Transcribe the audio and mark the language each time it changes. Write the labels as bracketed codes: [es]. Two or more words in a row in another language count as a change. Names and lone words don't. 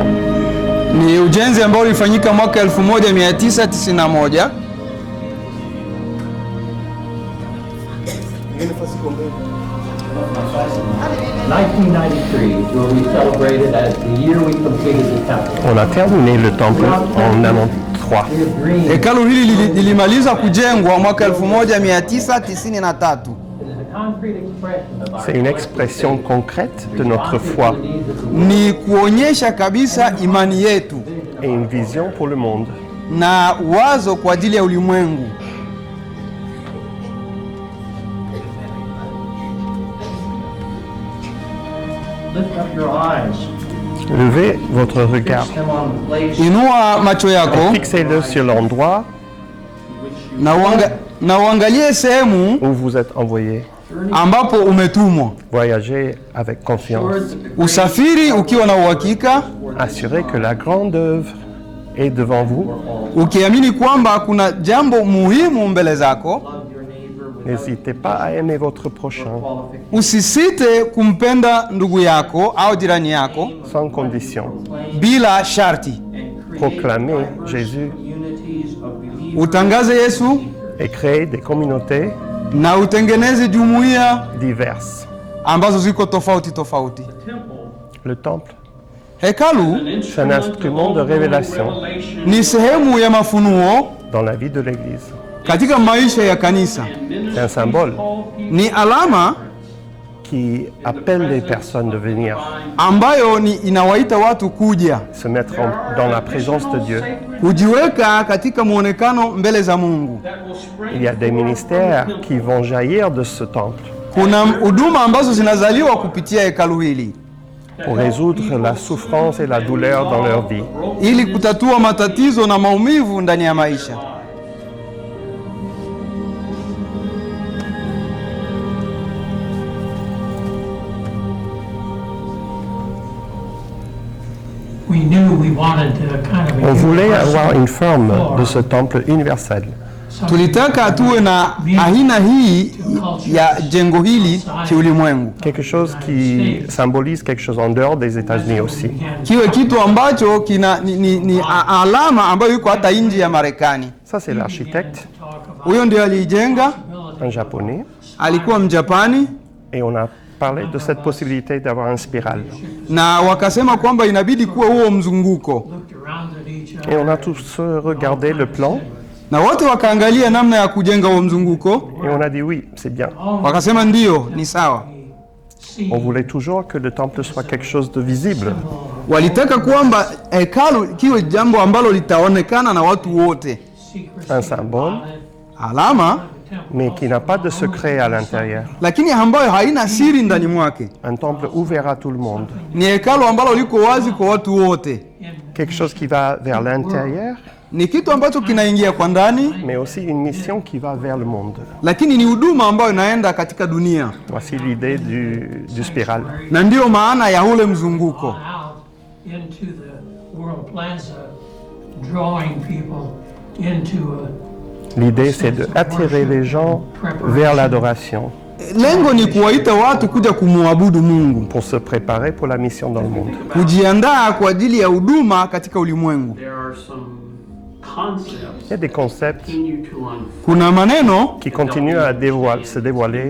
[sw] Ni ujenzi ambao ulifanyika mwaka 1991. [en] Where we celebrated as the year we completed the temple. [fr] On a terminé le temple en 93. [sw] Hekalu hili lilimaliza kujengwa mwaka 1993. [fr] C'est une expression concrète de notre foi [sw] Ni kuonyesha kabisa imani yetu [fr] et une vision pour le monde. [sw] na wazo kwa ajili ya ulimwengu. [en] Lift up your eyes. [fr] Levez votre regard. [en] Fix them on the place [sw] Inua macho yako [fr] Fixez-le sur l'endroit [sw] na uangalie sehemu [fr] où vous êtes envoyé. [sw] ambapo umetumwa. [fr] Voyagez avec confiance. [sw] Usafiri ukiwa na uhakika, [fr] Assurez que la grande œuvre est devant vous. [sw] ukiamini kwamba kuna jambo muhimu mbele zako. [fr] N'hésitez pas à aimer votre prochain [sw] Usisite kumpenda ndugu yako au jirani yako [fr] sans condition. [sw] bila sharti. [fr] Proclamez Jésus [sw] Utangaze Yesu [fr] et créez des communautés [sw] na utengeneze jumuiya [fr] diverses. [sw] ambazo ziko tofauti tofauti. [fr] Le temple, [sw] Hekalu [fr] c'est un instrument de révélation [sw] ni sehemu ya mafunuo [fr] dans la vie de l'Église. [sw] katika maisha ya kanisa. [fr] C'est un symbole [sw] Ni alama [fr] qui appelle les personnes de venir [sw] ambayo inawaita watu kuja [fr] se mettre dans la présence de Dieu. [sw] kujiweka katika muonekano mbele za Mungu. [fr] Il y a des ministères qui vont jaillir de ce temple. [sw] Kuna huduma ambazo zinazaliwa kupitia hekalu hili. [fr] pour résoudre la souffrance et la douleur dans leur vie. [sw] ili kutatua matatizo na maumivu ndani ya maisha. [fr] On voulait avoir une forme de ce temple universel. [sw] Tulitaka tuwe na aina hii ya jengo hili kiulimwengu, [fr] Quelque chose qui symbolise quelque chose en dehors des États-Unis aussi. [sw] kiwe kitu ambacho ni alama ambayo iko hata nje ya Marekani. [fr] Ça, c'est l'architecte, [sw] Huyo ndio aliijenga, [fr] un japonais, [sw] alikuwa Mjapani, [fr] et on a parlé de cette possibilité d'avoir une spirale. [sw] na wakasema kwamba inabidi kuwe huo mzunguko, [fr] Et on a tous regardé le plan, [sw] na wote wakaangalia namna ya kujenga huo mzunguko, [fr] et on a dit oui, c'est bien. [sw] wakasema ndio, ni sawa. [fr] On voulait toujours que le temple soit quelque chose de visible. [sw] Walitaka kwamba hekalu kiwe jambo ambalo litaonekana na watu wote, [fr] Un symbole, [sw] alama, [fr] mais qui n'a pas de secret à l'intérieur. [sw] lakini ambayo haina siri ndani mwake. [fr] Un temple ouvert à tout le monde. [sw] Ni hekalu ambalo liko wazi kwa watu wote, [fr] Quelque chose qui va vers l'intérieur, [sw] ni kitu ambacho kinaingia kwa ndani, [fr] mais aussi une mission qui va vers le monde. [sw] lakini ni huduma ambayo inaenda katika dunia, [fr] Voici l'idée du spiral. [sw] na ndiyo maana ya ule mzunguko. [en] into the World Plaza, drawing people into [fr] L'idée, c'est d'attirer les gens vers l'adoration [sw] Lengo ni kuwaita watu kuja kumwabudu Mungu, [fr] pour se préparer pour la mission dans le monde. [sw] kujiandaa kwa ajili ya huduma katika ulimwengu. [en] There are some concepts [fr] Il y a des concepts [en] continue to unfold. [sw] Kuna maneno [fr] qui continuent à se dévoiler